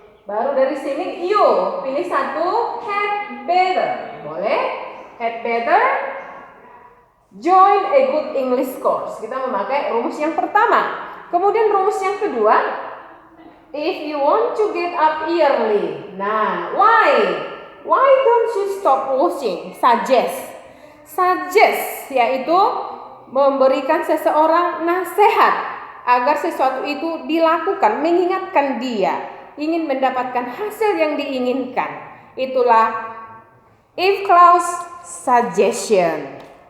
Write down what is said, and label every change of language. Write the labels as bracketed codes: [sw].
[id] Baru dari sini [en] you [id] pilih satu, [en] had better. [id] Boleh? [en] Had better join a good English course. [id] Kita memakai rumus yang pertama. Kemudian rumus yang kedua, [en] if you want to get up early. [id] Nah, [en] why? Why don't you stop watching? Suggest. [id] Suggest yaitu memberikan seseorang nasihat agar sesuatu itu dilakukan, mengingatkan dia ingin mendapatkan hasil yang diinginkan. Itulah if clause suggestion.